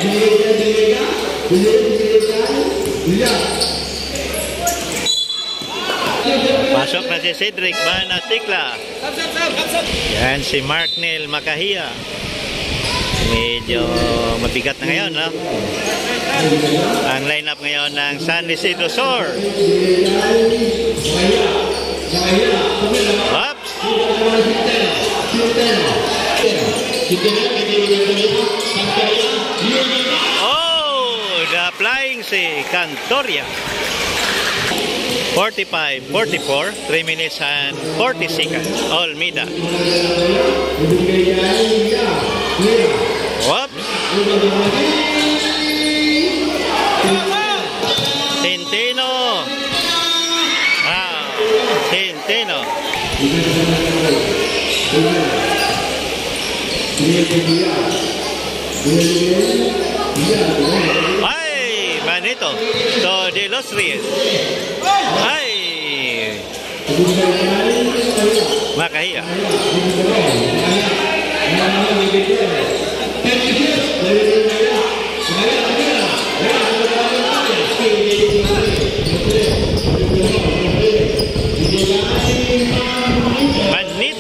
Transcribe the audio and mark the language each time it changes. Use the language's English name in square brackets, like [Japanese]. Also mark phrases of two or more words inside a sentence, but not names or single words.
[Filipino] Pasok na si Cedric Banatikla. Yan si Marknel Makahia. Medyo mabigat na ngayon, no? Ang lineup ngayon ng San Isidro Sur. Oops. Oh, [English] the flying [Filipino] si Cantoria. [English] 45-44, 3 minutes and 40 seconds. Olmida. Whoops. [Filipino] Centeno. Wow. Centeno. Ay, Manito. So, De Los Reyes. Ay. Makahia. Manito.